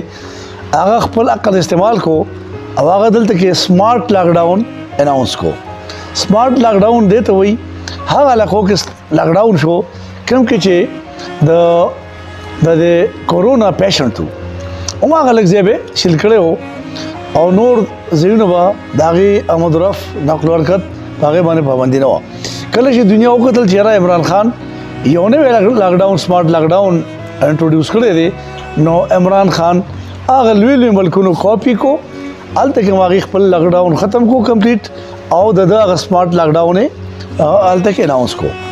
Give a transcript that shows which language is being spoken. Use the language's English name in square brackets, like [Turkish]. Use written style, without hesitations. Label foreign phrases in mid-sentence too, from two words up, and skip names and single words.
[Pashto] هغه خپل عقل استعمال کو او هغه دلته کې [English] smart lockdown announce [Pashto] کو. [English] smart lockdown [Pashto] دی ته وایي هغه علاقو کې لاکډاون شو کوم کې چې د [English] corona patient [Pashto] و هماغه لږ ځای به شیل کړی و او نور ځایونه به د هغې آمد و رفت نقل و حرکت په هغې باندې پابندي نه وه. کله چې دنیا وکتل چې یاره عمران خان یو نوی [English] lockdown smart lockdown introduce [Pashto] کړی دی نو عمران خان هغه لوی لوی ملکونو کاپي کو هلته کې هغې خپل لاکډاون ختم کو کمپلیټ او د هغه [English] smart lockdown [Pashto] یې هلته کې اناونس کو.